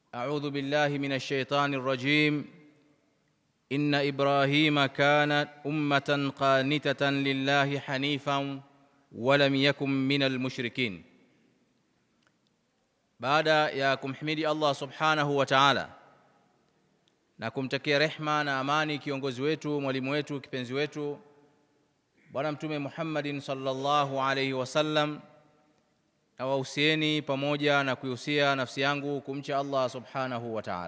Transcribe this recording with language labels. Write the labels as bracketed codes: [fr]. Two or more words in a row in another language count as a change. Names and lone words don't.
[ar] أعوذ بالله من الشيطان الرجيم. إن إبراهيم كان أمة قانتة لله حنيفا ولم يكن من المشركين. [sw] Baada ya kumhimidi Allah [ar] سبحانه وتعالى [sw] na kumtakia rehma na amani kiongozi wetu, mwalimu wetu, kipenzi wetu Bwana Mtume Muhammadin [ar] صلى الله عليه وسلم, [sw] na wahusieni pamoja na kuihusia nafsi yangu kumcha Allah [ar] سبحانه وتعالى.